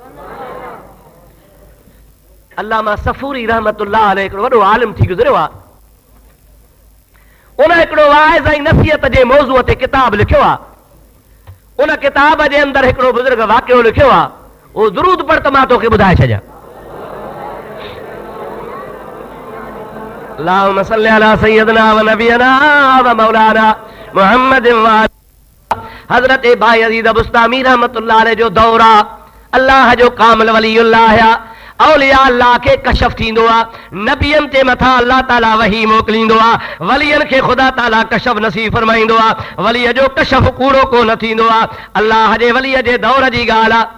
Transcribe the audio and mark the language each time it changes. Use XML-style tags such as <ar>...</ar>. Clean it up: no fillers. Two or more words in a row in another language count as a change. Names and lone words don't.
<sd>अल्लामा सफूरी</sd> <ar>رحمة الله عليه</ar> <sd>हिकिड़ो वॾो आलिम थी गुज़रियो आहे। उन हिकिड़ो वाइज़ ऐं नसीहत जे मौज़ूअ ते किताब लिखियो आहे। उन किताब जे अंदरि हिकिड़ो बुज़ुर्ग वाक़ियो लिखियो आहे, उहो दुरूद पढ़ त मां तोखे ॿुधाए छॾियां।</sd> <ar>اللهم صل على سيدنا ونبينا ومولانا محمد</ar> <sd>व हज़रत भाई अज़ीज़ बुस्तामी</sd> <ar>رحمة الله عليه</ar> <sd>जो दौर आहे। अल्लाह जो कामिल वलीउल्लाह औलिया अल्लाह के कशफ थींदो आहे, नबियनि ते मथां अल्लाह ताला वही मोकिलींदो आहे, वलियनि खे ख़ुदा ताला कशफ नसीब फरमाईंदो आहे। वलीअ जो कशफ कूड़ो को न थींदो आहे। अल्लाह जे वलीअ जे दौर जी ॻाल्हि आहे।</sd>